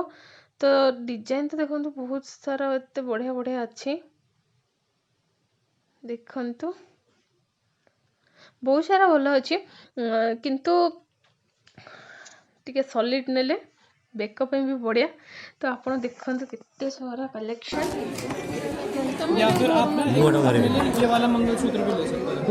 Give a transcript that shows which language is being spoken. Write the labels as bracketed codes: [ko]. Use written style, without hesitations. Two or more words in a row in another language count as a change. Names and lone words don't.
[or] ତ ଡିଜାଇନ ତ ଦେଖନ୍ତୁ ବହୁତ ସାରା ଏତେ ବଢ଼ିଆ ବଢ଼ିଆ ଅଛି, ଦେଖନ୍ତୁ ବହୁତ ସାରା ଭଲ ଅଛି। କିନ୍ତୁ ଟିକେ ସଲିଡ୍ ନେଲେ ବେକ ପାଇଁ ବି ବଢ଼ିଆ। ତ ଆପଣ ଦେଖନ୍ତୁ କେତେ ସାରା कलेक्शन। [hi] या फिर आप ना वो वाला भरे हुए। ये वाला मंगलसूत्र भी ले सकते हैं।